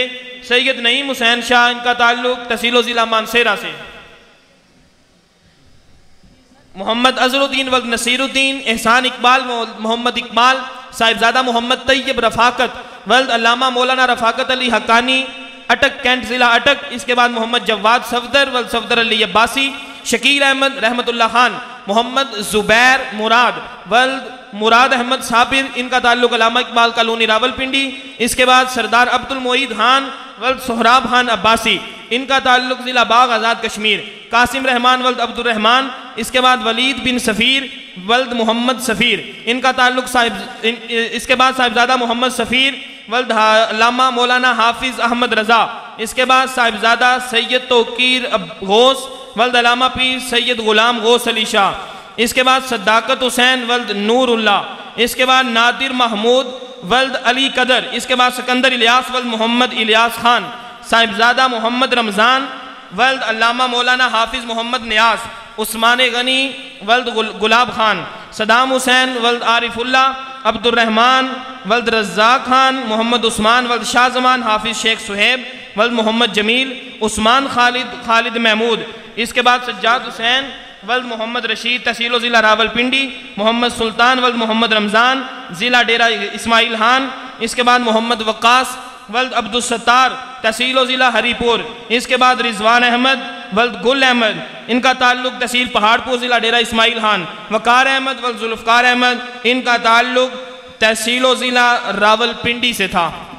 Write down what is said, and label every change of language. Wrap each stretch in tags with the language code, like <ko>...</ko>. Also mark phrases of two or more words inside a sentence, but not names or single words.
<ur>سید نعیم حسین شاہ، ان کا تعلق تحصیل ضلع مانسہرہ سے. محمد اظہرالدین ولد نصیرالدین، احسان اقبال محمد اقبال، صاحبزادہ محمد طیب رفاقت ولد علامہ مولانا رفاقت علی حقانی، اٹک کینٹ ضلع اٹک. اس کے بعد محمد جواد صفدر ولد صفدر علی عباسی، شکیل احمد رحمت اللہ خان، محمد زبیر مراد ولد مراد احمد صابر, ان کا تعلق علامہ اقبال کالونی راولپنڈی. اس کے بعد سردار عبدالمعید خان ولد سہراب خان عباسی، ان کا تعلق ضلع باغ آزاد کشمیر. قاسم رحمان ولد عبدالرحمان۔ اس کے بعد ولید بن سفیر ولد محمد سفیر، ان کا تعلق اس کے بعد صاحبزادہ محمد سفیر ولد علامہ مولانا حافظ احمد رضا. اس کے بعد صاحبزادہ سید توقیر غوث ولد علامہ پیر سید غلام غوث علی شاہ. اس کے بعد صداقت حسین ولد نوراللہ. اس کے بعد نادر محمود ولد علی قدر. اس کے بعد سکندر الیاس ولد محمد الیاس خان، صاحبزادہ محمد رمضان ولد علامہ مولانا حافظ محمد نیاز، عثمان غنی ولد گلاب خان، صدام حسین ولد عارف اللہ، عبدالرحمان ولد رزاق خان، محمد عثمان ولد شاہ زمان، حافظ شیخ صہیب ولد محمد جمیل، عثمان خالد محمود. اس کے بعد سجاد حسین ولد محمد رشید، تحصیل ضلع راولپنڈی، محمد سلطان ولد محمد رمضان، ضلع ڈیرہ اسماعیل خان. اس کے بعد محمد وقاص ولد عبدالستار، تحصیل ضلع ہری پور. اس کے بعد رضوان احمد ولد گل احمد، ان کا تعلق تحصیل پہاڑپور، ضلع ڈیرہ اسماعیل خان. وقار احمد ولد ذوالفقار احمد، ان کا تعلق تحصیل ضلع راولپنڈی سے تھا.</ur>